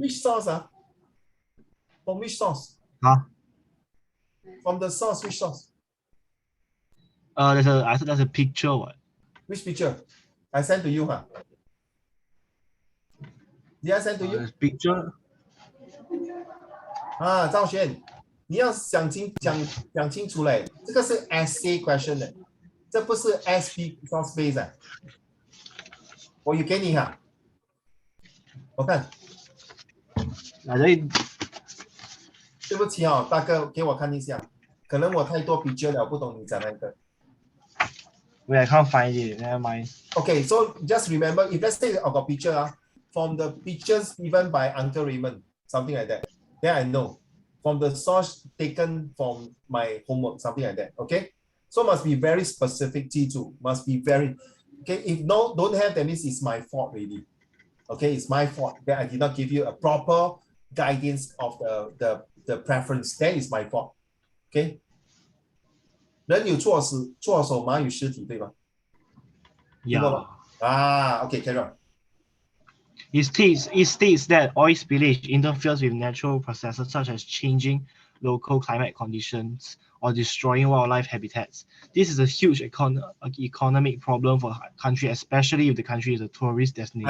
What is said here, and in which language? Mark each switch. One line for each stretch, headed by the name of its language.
English: which source? From which source? Huh? From the source, which source? I thought there's a picture. What? Which picture? I sent to you, Did I send to you? Picture.
Chinese: 赵璇，你要讲清楚嘞，这个是
English: essay question
Chinese: 的，这不是
English: SP source base
Chinese: 我有给你我看。对不起大哥，给我看一下，可能我太多 picture 了，不懂你讲那个。
English: Wait, I can't find it. Never mind. Okay, so just remember, if let's say I got picture from the pictures given by Uncle Raymond, something like that, then I know. From the source taken from my homework, something like that. Okay, so must be very specific. T2 must be very okay. If don't have, that means it's my fault really. Okay, it's my fault that I did not give you a proper guidance of the preference. That is my fault. Okay.
Chinese: 人有错手马有失蹄，对吧？
English: Yeah. Okay, carry on. It states that oil spillage interferes with natural processes such as changing local climate conditions or destroying wildlife habitats. This is a huge economic problem for a country, especially if the country is a tourist destination.